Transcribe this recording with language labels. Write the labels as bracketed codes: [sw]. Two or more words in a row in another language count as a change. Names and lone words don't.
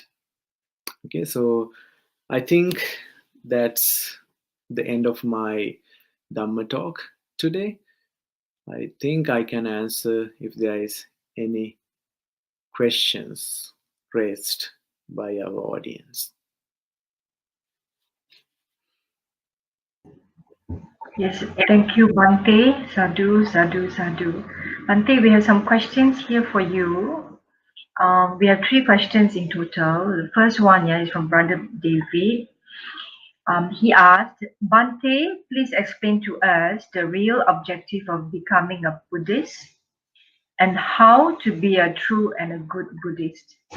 [en] Okay, so I think that's the end of my Dhamma talk today. I think I can answer if there is any questions raised by our audience. Yes, thank you, Bhante. [pi] Sadhu, sadhu, sadhu. [en] Bhante, we have some questions here for you. We have 3 questions in total. The first one, yeah, is from Brother David. He asked, Bhante, please explain to us the real objective of becoming a Buddhist and how to be a true and a good Buddhist.